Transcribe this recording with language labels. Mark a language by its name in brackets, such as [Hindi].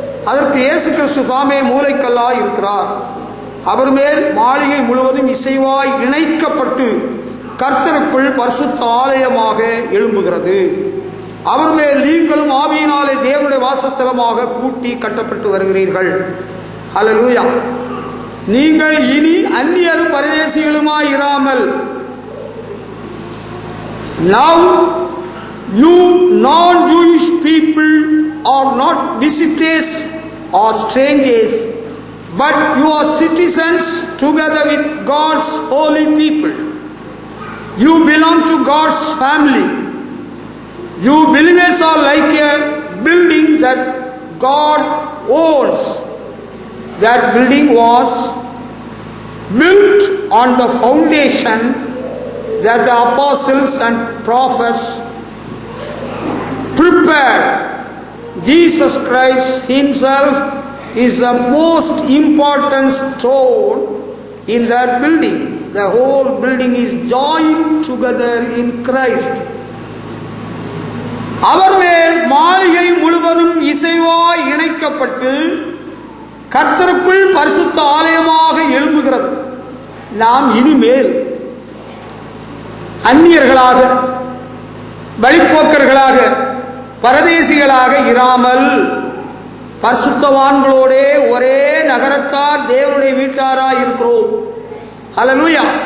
[Tamil] அதற்கு இயேசு கிறிஸ்து தாமே மூலைக்கல்லாய் இருக்கிறார். அவர் மேல் மாளிகை முழுவதும் இசைவாய் இணைக்கப்பட்டு கர்த்தருக்குள் பரிசுத்த ஆலயமாக எழும்புகிறது. அவர் மேல் நீங்களும் ஆவியினாலே தேவனுடைய வாசஸ்தலமாக கூட்டி கட்டப்பட்டு வருகிறீர்கள். ஹல்லேலூயா. நீங்கள் இனி அந்நியரும் பரதேசிகளுமாய் இராமல் [English] now you non-Jewish people are not visitors or strangers, but you are citizens together with God's holy people. You belong to God's family. You believers are like a building that God owns. That building was built on the foundation that the apostles and prophets prepared. Jesus Christ himself is the most important stone in that building. The whole building is joined together in Christ. [Tamil] அவர் மேல் மாளிகை முழுவதும் இசைவாய் இணைக்கப்பட்டு கர்த்தருக்குள் பரிசுத்த ஆலயமாக எழும்புகிறது. நாம் இனிமேல் அந்நியர்களாக வழிப்போக்கர்களாக பரதேசிகளாக இராமல் பரிசுத்தவான்களோடே ஒரே நகரத்தார் தேவனுடைய வீட்டாராய் இருக்கிறோம். ஹல்லேலூயா.